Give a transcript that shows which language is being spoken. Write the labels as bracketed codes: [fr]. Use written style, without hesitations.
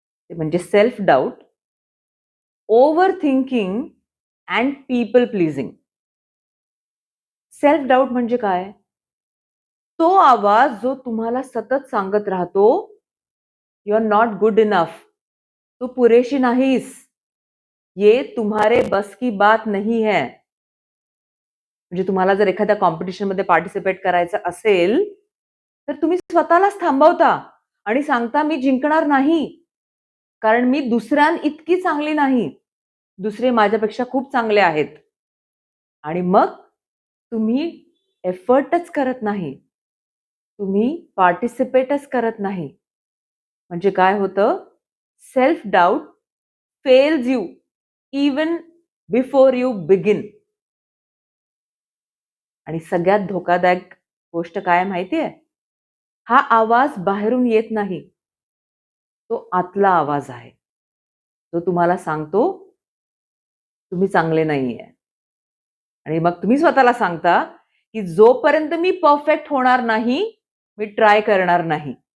[mr] ते म्हणजे self doubt, over thinking and people pleasing. Self doubt म्हणजे काय? तो आवाज जो तुम्हाला सतत सांगत राहतो, [en] You are not good enough. [mr] तू पुरेशी नाहीस. [hi] ये तुम्हारे बस की बात नहीं है. [mr] म्हणजे तुम्हाला जर एखाद्या कॉम्पिटिशनमध्ये पार्टिसिपेट करायचं असेल, तर तुम्ही स्वतःलाच थांबवता आणि सांगता, मी जिंकणार नाही. कारण मी दुसऱ्यांइतकी चांगली नाही. दुसरे माझ्यापेक्षा खूप चांगले आहेत. आणि मग तुम्ही एफर्टच करत नाही. तुम्ही पार्टिसिपेटच करत नाही. म्हणजे काय होतं? [en] Self doubt fails you even before you begin. [mr] आणि सगळ्यात धोकादायक गोष्ट काय माहितीये? हा आवाज बाहेरून येत नाही. तो आतला आवाज आहे. जो तुम्हाला सांगतो, तुम्ही चांगले नाहीये. आणि मग तुम्ही स्वतःला सांगता, की जोपर्यंत मी परफेक्ट होणार नाही, मी ट्राय करणार नाही.